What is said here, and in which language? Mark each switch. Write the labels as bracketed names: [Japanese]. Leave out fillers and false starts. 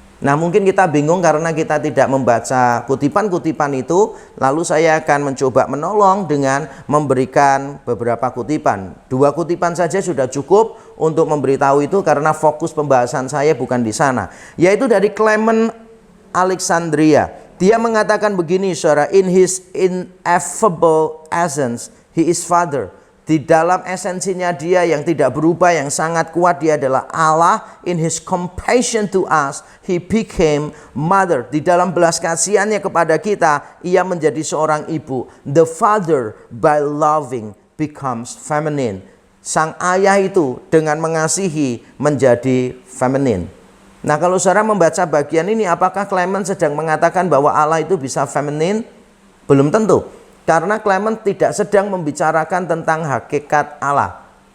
[Indonesian] Nah, mungkin kita bingung karena kita tidak membaca kutipan-kutipan itu. Lalu saya akan mencoba menolong dengan memberikan beberapa kutipan. 2 kutipan saja sudah cukup untuk memberitahu itu karena fokus pembahasan saya bukan di sana. Yaitu dari Clement Alexandria. Dia mengatakan begini, saudara, [English] in his ineffable essence, he is Father. [Indonesian] Di dalam esensinya dia yang tidak berubah, yang sangat kuat, dia adalah Allah. [English] In his compassion to us, he became mother. [Indonesian] Di dalam belas kasihannya kepada kita, ia menjadi seorang ibu. [English] The father by loving becomes feminine. [Indonesian] Sang ayah itu dengan mengasihi menjadi feminin. Nah, kalau saudara membaca bagian ini, apakah Clement sedang mengatakan bahwa Allah itu bisa feminin? Belum tentu. Karena Clement tidak sedang membicarakan tentang hakikat Allah.